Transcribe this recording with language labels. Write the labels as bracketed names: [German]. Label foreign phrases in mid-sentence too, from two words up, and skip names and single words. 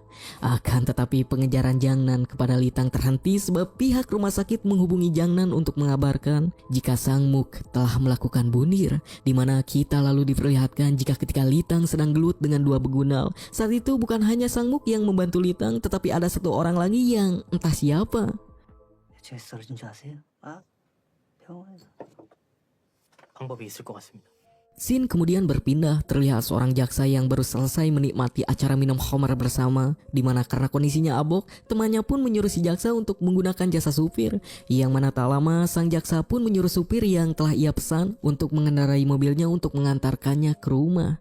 [Indonesian] Akan tetapi pengejaran Jang Nan kepada Litang terhenti sebab pihak rumah sakit menghubungi Jang Nan untuk mengabarkan jika Sang Muk telah melakukan bunuh, di mana kita lalu diperlihatkan jika ketika Litang sedang gelut dengan dua begundal, saat itu bukan hanya Sang Muk yang membantu Litang, tetapi ada satu orang lagi yang entah siapa. [Korean] 제가 쓰러진 줄 아세요? 아, 병원에서 방법이 있을 것 같습니다. [Indonesian] Scene kemudian berpindah, terlihat seorang jaksa yang baru selesai menikmati acara minum khamar bersama, di mana karena kondisinya abok, temannya pun menyuruh si jaksa untuk menggunakan jasa supir, yang mana tak lama sang jaksa pun menyuruh supir yang telah ia pesan untuk mengendarai mobilnya untuk mengantarkannya ke rumah.